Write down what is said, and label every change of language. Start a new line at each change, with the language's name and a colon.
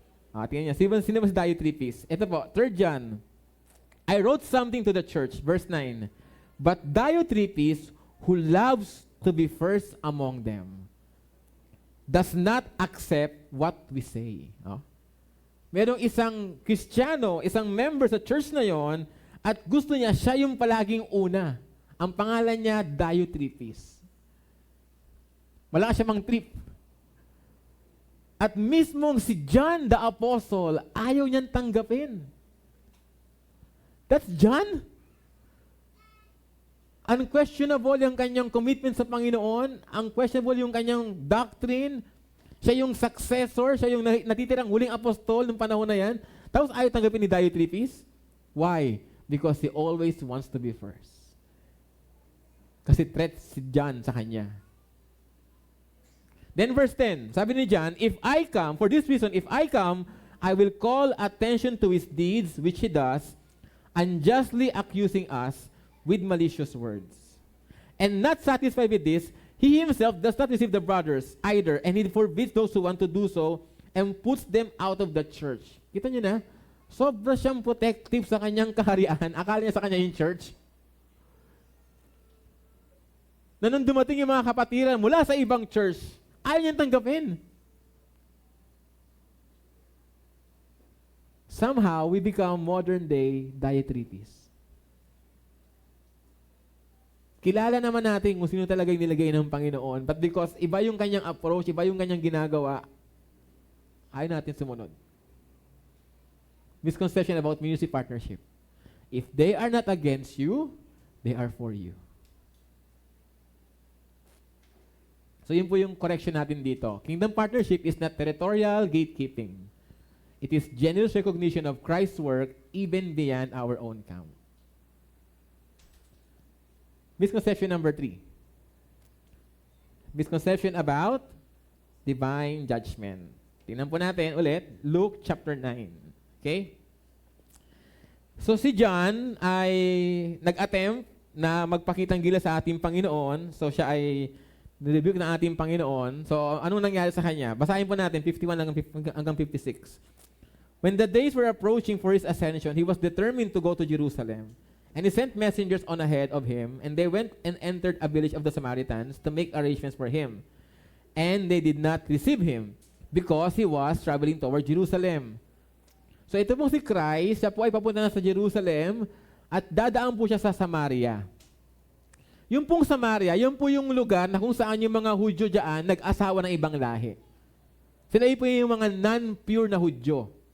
Filipino: Tingnan niya, sino ba si Diotrephes? Ito po, 3 John.
English: I wrote something to the church, verse 9. But Diotrephes, who loves to be first among them, does not accept what we say.
Filipino: Merong isang Kristiyano, isang member sa church na yon, at gusto niya, siya yung palaging una. Ang pangalan niya, Diotrephes. Wala siya mang trip. At mismong si John the Apostle, ayaw niyang tanggapin.
English: That's John?
Filipino: Unquestionable yung kanyang commitment sa Panginoon. Unquestionable yung kanyang doctrine. Siya yung successor. Siya yung natitirang huling apostol ng panahon na yan. Tapos ayaw tanggapin ni Diotrephes. Why?
English: Because he always wants to be first.
Filipino: Kasi threat si John sa kanya.
English: Then verse 10, sabi ni John, if I come, for this reason, if I come, I will call attention to his deeds, which he does, unjustly accusing us with malicious words. And not satisfied with this, he himself does not receive the brothers either, and he forbids those who want to do so, and puts them out of the church.
Filipino: Kita niyo na? Sobra siyang protective sa kanyang kaharian. Akala niya sa kanya yung church. Na nung dumating yung mga kapatiran mula sa ibang church, ayaw niyang tanggapin.
English: Somehow, we become modern-day Diotrephes.
Filipino: Kilala naman natin kung sino talaga yung nilagay ng Panginoon,
English: but because
Filipino: iba yung kanyang approach, iba yung kanyang ginagawa, ayaw natin sumunod.
English: Misconception about ministry partnership. If they are not against you, they are for you.
Filipino: So yun po yung correction natin dito.
English: Kingdom partnership is not territorial gatekeeping. It is generous recognition of Christ's work even beyond our own count. Misconception number 3. Misconception about divine judgment.
Filipino: Tingnan po natin ulit, Luke chapter 9. Okay? So si John ay nag-attempt na magpakitang gilas sa ating Panginoon. So siya ay nirebuke ng ating Panginoon. So anong nangyari sa kanya? Basahin po natin 51 hanggang 56.
English: When the days were approaching for his ascension, he was determined to go to Jerusalem. And he sent messengers on ahead of him, and they went and entered a village of the Samaritans to make arrangements for him. And they did not receive him, because he was traveling toward Jerusalem.
Filipino: So ito pong si Christ, siya po ay papunta na sa Jerusalem, at dadaan po siya sa Samaria. Yung pong Samaria, yun po yung lugar na kung saan yung mga Hudyo dyan nag-asawa ng ibang lahi. Sila po yung mga non-pure na Hudyo.